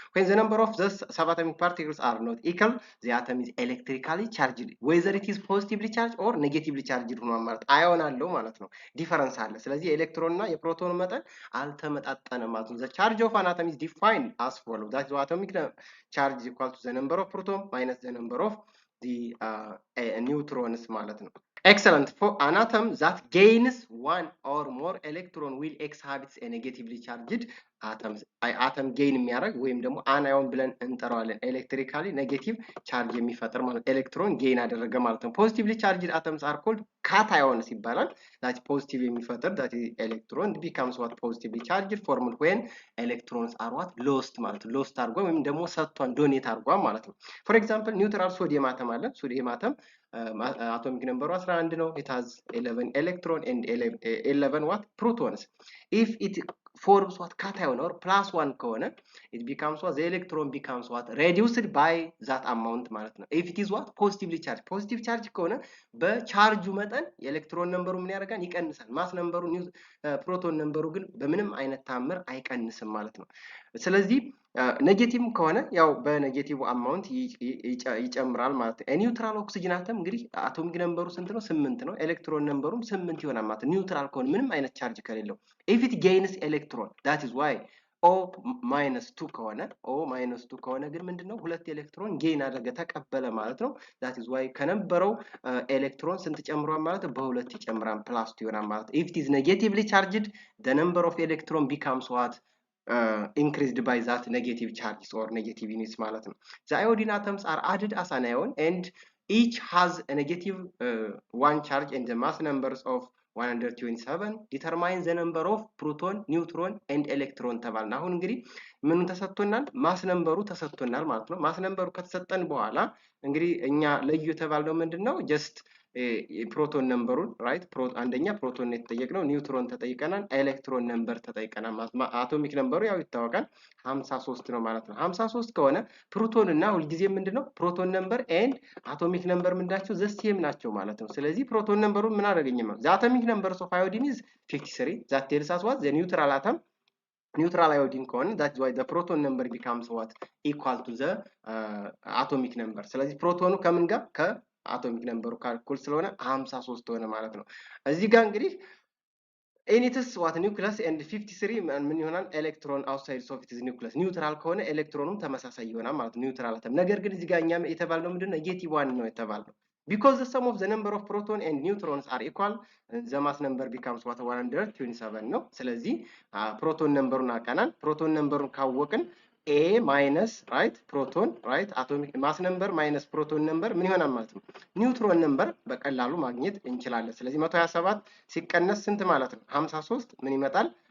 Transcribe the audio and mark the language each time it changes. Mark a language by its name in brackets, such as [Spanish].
[English] When the number of the subatomic particles are not equal, the atom is electrically charged, whether it is positively charged or negatively charged [Amharic] ሆኗል ማለት አዮን አለው ማለት ነው። [English] ዲፈረንስ አለ። ስለዚህ የኤሌክትሮን እና የፕሮቶን መጠን አልተመጣጠነም ማለት ነው። The charge of an atom is defined as follows. That is why atomic charge is equal to the number of proton minus the number of the neutrons [Amharic] ማለት ነው። [English] Excellent. For an atom that gains one or more electron will exhibit a negatively charged atoms. [Amharic] atom gain የሚያደርግ ወይም ደግሞ አናዮን ብለን እንጠራዋለን። ኤሌክትሪካሊ ኔጌቲቭ ቻርጅ የሚፈጥር ማለት ኤሌክትሮን ጌን አደረገ ማለት ነው። ፖዚቲቭሊ ቻርጅድ [English] atoms are called cations [Amharic] ይባላል። that ፖዚቲቭ የሚፈጥር [English] that electron becomes what? Positively charged formed when electrons are what? [Amharic] Lost ማለት ነው። lost አድርጓል ወይም ደግሞ ሰጥቷን ዶኔት አድርጓል ማለት ነው። for example ኒውትራል ሶዲየም አተም አለ። ሶዲየም አተም atomic number 11 ነው። [English] it has 11 electron and 11 what? Protons. If it forms what? Cation or plus 1 ከሆነ it becomes what? The electron becomes what? Reduced by that amount ማለት ነው። if it is what? Positively charged. [Amharic] positive charge ከሆነ በቻርጁ መጠን የኤሌክትሮን ነምበሩ ምን ያደርጋል? ይቀንሳል። ማስ ነምበሩ ፕሮቶን ነምበሩ ግን በምንም አይነት ታምር አይቀንስም ማለት ነው። ስለዚህ ኔጌቲቭ ከሆነ ያው በኔጌቲቭ አማውንት ይጨምራል ማለት ነው። ኒውትራል ኦክሲጅን አተም እንግዲህ አቶሚክ ነምበሩ ስንት ነው? 8 ነው። ኤሌክትሮን ነምበሩም 8 ይሆናል ማለት ነው። ኒውትራል ከሆነ ምንም አይነት ቻርጅ ከሌለው [English] if it gains electron, that is why [Amharic] O-2 ከሆነ O-2 ከሆነ ግን ምንድነው? ሁለት ኤሌክትሮን ጌን አደረገ ተቀበለ ማለት ነው። that is why ከነበረው ኤሌክትሮን ስንት ጨምሯል ማለት ነው? በሁለት ይጨምራል ፕላስ 2 ይሆናል ማለት ነው። [English] if it is negatively charged, the number of electron becomes what? Increased by that negative charges or negative units ማለት ነው። the iodine atoms are added as an ion and each has a negative 1 charge, and the mass numbers of 127 determine the number of proton, neutron and electron [Amharic] ተባልና አሁን እንግዲህ ምኑን ተሰጥቶናል? ማስ ነምበሩ ተሰጥቶናል ማለት ነው። ማስ ነምበሩ ከተሰጠን በኋላ እንግዲህ እኛ ለዩ የተባለው ምንድነው? ጀስት ፕሮቶን ነምበሩን ራይት አንደኛ ፕሮቶን ነው የተጠየቅነው፣ ኒውትሮን ተጠይቀናል፣ ኤሌክትሮን ነምበር ተጠይቀናል ማለት ነው። አቶሚክ ነምበሩ ያው ይታወቃል 53 ነው ማለት ነው። 53 ከሆነ ፕሮቶን እና ሁልጊዜ ምንድነው? ፕሮቶን ነምበር ኤንድ አቶሚክ ነምበር ምንዳቸው? ዘሴም ናቸው ማለት ነው። ስለዚህ ፕሮቶን ነምበሩን ምን አደረገኝ ማለት [English] the atomic numbers of iodine is 53. that tells us what? The neutral atom, neutral iodine ከሆነ that's why the proton number becomes what? Equal to the atomic number. [Amharic] ስለዚህ ፕሮቶኑ ከምን ጋር? ከአቶሚክ ነምበሩ ካልኩል ስለሆነ 53 ሆነ ማለት ነው። እዚህ ጋር እንግዲህ [English] in its what? Nucleus and 53 [Amharic] ምን ይሆናል? [English] ኤሌክትሮን outside of its nucleus. [Amharic] ኒውትራል ከሆነ ኤሌክትሮኑም ተመሳሳይ ይሆናል ማለት ነው። ኒውትራል አተም ነገር ግን እዚህ ጋር እኛም የተባለው ምንድነው? ኔጌቲቭ 1 ነው የተባለው [English] because the sum of the number of proton and neutrons are equal, the mass number becomes what? [Amharic] 127 ነው። ስለዚህ ፕሮቶን ነምበሩን አቀናል። ፕሮቶን ነምበሩን ካወቅን a minus right proton right [English] atomic mass number minus proton number [Amharic] ምን ይሆናል ማለት ነው? ኒውትሮን ነምበር በቀላሉ ማግኘት እንችላለን። ስለዚህ 127 ሲቀነስ ስንት ማለት ነው? 53 ምን ይመጣል?